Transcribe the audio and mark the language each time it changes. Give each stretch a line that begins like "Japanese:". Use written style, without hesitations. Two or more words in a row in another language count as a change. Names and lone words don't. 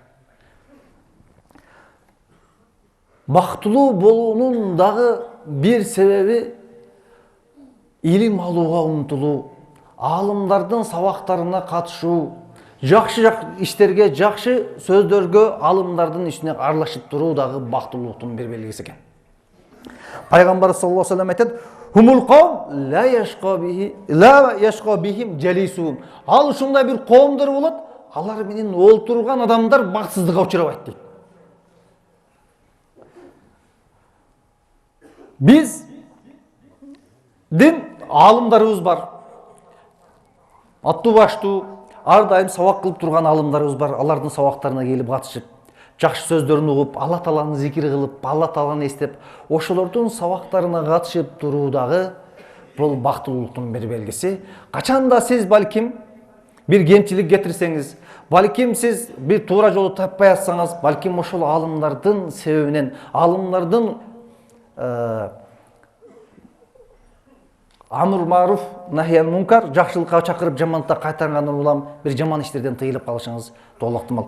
Kyrgyz: Бактылуу болуунун дагы бир себеби илим алууга умтулуу, алымдардын сабактарына катышуу, жакшы иштерге, жакшы сөздөргө алымдардын ишине аралашып туруу дагы бактылуулуктун бир белгиси экен. Пайгамбар
Arabic: صلى الله عليه وسلم
Kyrgyz: айтат:
Arabic: "هم القوم لا يشقى بهم جليسهم."
Kyrgyz: Ал ушундай бир коомдор болот, алар менен олтурган адамдар бакытсыздыкка учурабайт дейт. Биздин алымдарыбыз бар. Аттуу баштуу, ар дайым сабак кылып турган алымдарыбыз бар. Алардын сабактарына келип катышып, жакшы сөздөрүн угуп, Алла Тааланы зикир кылып, Алла Тааланы эстеп, ошолордун сабактарына катышып туруу дагы бул бактылуулуктун бир белгиси. Качанда сиз балким бир кемчилик кетирсеңиз, балким сиз бир туура жолду таппай атсаңыз, балким ошол алымдардын себебинен, алымдардын
Arabic: أمر معروف نهيا منكر,
Kyrgyz: жакшылыкка чакырып жамандыкка кайтаргандан улам бир жаман иштерден тыйылып калышыңыз толук ыктымал.